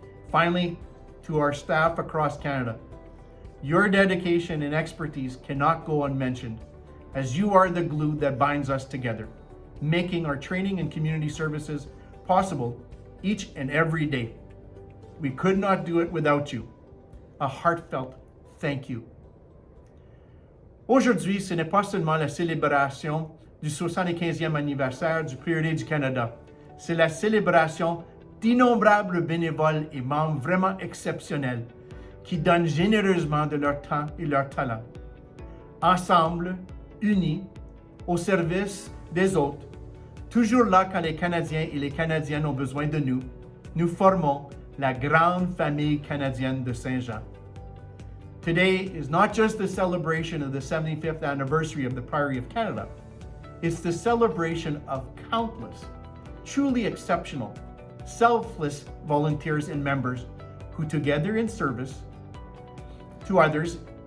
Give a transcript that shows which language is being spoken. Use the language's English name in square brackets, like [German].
[English] Finally, to our staff across Canada, your dedication and expertise cannot go unmentioned, as you are the glue that binds us together, making our training and community services possible each and every day. We could not do it without you. A heartfelt thank you. [French] Aujourd'hui, ce n'est pas seulement la célébration du 75e anniversaire du Prieuré du Canada, c'est la célébration d'innombrables bénévoles et membres vraiment exceptionnels qui donnent généreusement de leur temps et leur talent. Ensemble, unis, au service des autres, toujours là quand les Canadiens et les Canadiennes ont besoin de nous, nous formons la grande famille canadienne de Saint-Jean. [English] Today is not just the celebration of the 75th anniversary of the Priory of Canada, it's the celebration of countless, truly exceptional, selfless volunteers and members who, together in service to others